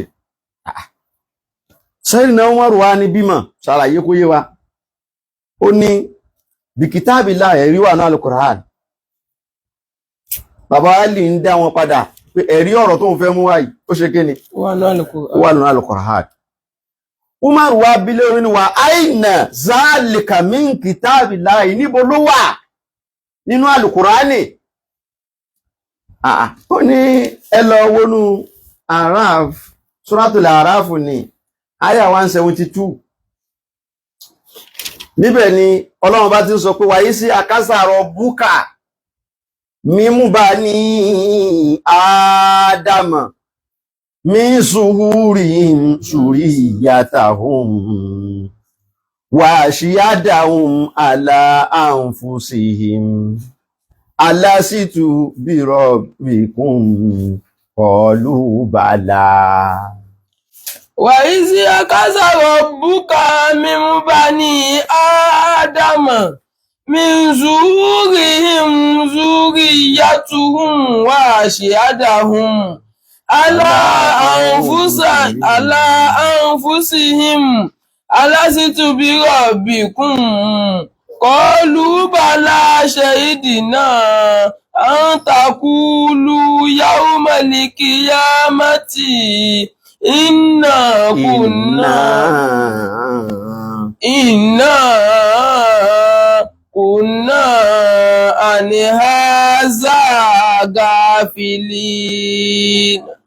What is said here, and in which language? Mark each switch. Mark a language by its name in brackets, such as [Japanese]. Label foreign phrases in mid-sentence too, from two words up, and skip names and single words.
[Yoruba] Sayyidina Umaru wá ní bímọ̀ ṣàlàyé kó yé wa. Ó ní bí kitabillah ẹ̀rí wà ní Al-Qur'an. Bàbá Ali ń dá wọn padà pé ẹ̀rí ọ̀rọ̀ tó ń fẹ́ mú wáyìí ó ṣe kí ni? Ó wà ní Al-Qur'an. Umaru wá bí lórí ni wà [Arabic] أين ذلك من كتاب الله, [Yoruba] níbo ló wà nínú Al-Qur'ani? Ó ní ẹ lọ wọnú Araf, Suratul Araf ni Aya 172. Níbẹ̀ ni Ọlọ́run bá ti sọ pé wàyí sí akásàrọ̀ búkà mímú bá ní Ádámà [Arabic] من ظهورهم ذريتهم وأشهدهم على أنفسهم ألست بربكم قالوا بلى. وَإِذْ أَخَذَ رَبُّكَ مِنْ بَنِي آدَمَ مِنْ ظُهُورِهِمْ ذُرِّيَّتَهُمْ وَأَشْهَدَهُمْ على أنفسهم ألست بربكم قالوا بلى شهدنا أن تقولوا يوم القيامة إنا كنا عن هذا غافلين.